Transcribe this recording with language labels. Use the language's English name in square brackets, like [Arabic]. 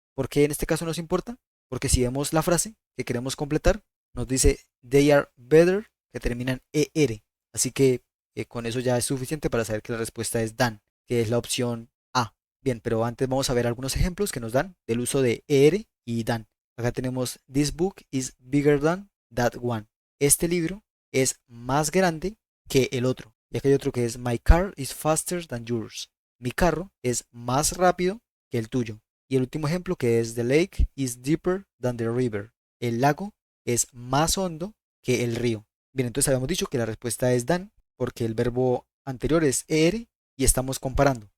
[Spanish] ¿Por qué en este caso nos importa? Porque si vemos la frase que queremos completar, nos dice [English] they are better, [Spanish] que termina en er. Así que con eso ya es suficiente para saber que la respuesta es dan, que es la opción A. Bien, pero antes vamos a ver algunos ejemplos que nos dan del uso de er y dan. Acá tenemos [English] This book is bigger than that one. [Spanish] Este libro es más grande que el otro. Y acá hay otro que es [English] My car is faster than yours. [Spanish] Mi carro es más rápido que el tuyo. Y el último ejemplo que es [English] The lake is deeper than the river. [Spanish] El lago es más hondo que el río. Bien, entonces habíamos dicho que la respuesta es dan porque el verbo anterior es er y estamos comparando.